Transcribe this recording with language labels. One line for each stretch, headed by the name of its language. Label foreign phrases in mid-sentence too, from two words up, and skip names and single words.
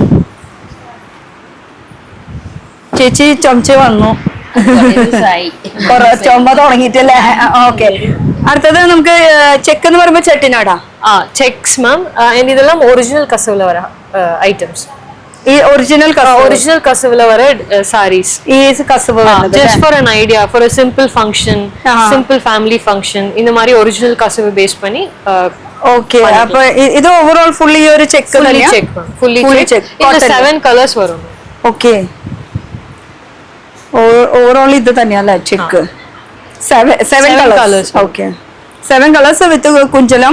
Malayalam: ചേച്ചി ചുമച്ച് വന്നു, ചുമ തുടങ്ങിട്ടല്ലേ? ഓക്കെ, അടുത്തത് നമുക്ക് ചെക്ക് എന്ന് പറയുമ്പോ ചെട്ടിനാടാ.
English: checks ma'am.
Malayalam: ഇതെല്ലാം ഒറിജിനൽ കസവില് വര ഐറ്റംസ്. ഈ ഒറിജിനൽ കസവില് വര സാരീസ്. ഈ കസവ്
English: just for an idea, for a simple function, simple family function,
Tamil: இந்த மாதிரி ഒറിജിനൽ കസവ് ബേസ് பண்ணி.
Malayalam: ഓക്കെ, അപ്പൊ ഇത്
English: overall fully
Malayalam: ഈ ഒരു ചെക്ക് തന്നെയാ?
English: fully check.
Malayalam: ഇതിൽ 7 കളേഴ്സ് വരും.
English: okay, overall
Malayalam: ഇത് തന്നെയല്ലേ ചെക്ക്?
English: 7 colours. okay, 7 colours with കുഞ്ചലം.